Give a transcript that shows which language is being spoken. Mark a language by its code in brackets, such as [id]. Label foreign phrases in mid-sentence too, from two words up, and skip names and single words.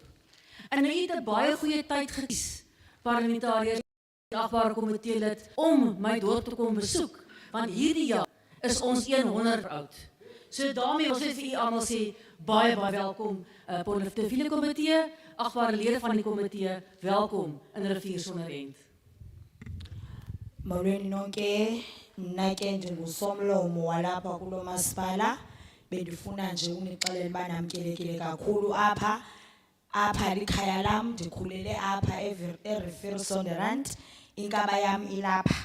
[af] En hy het 'n baie goeie tyd gekies, parlementariërs die agbare komitee lid om my dorp te kom besoek, want hierdie jaar is ons 100 oud. So daarmee wil ek vir u almal sê, baie welkom, portefeulje komitee, agbare lede van die komitee, welkom in Riviersonder End. [xh] Molweni nonke, mna ke ndingusomlomo walapha kulo masipala, bendifuna nje unixelela uba namkelekile kakhulu apha likhaya lam, ndikhulele apha eRiviersonderend, inkaba yam ilapha.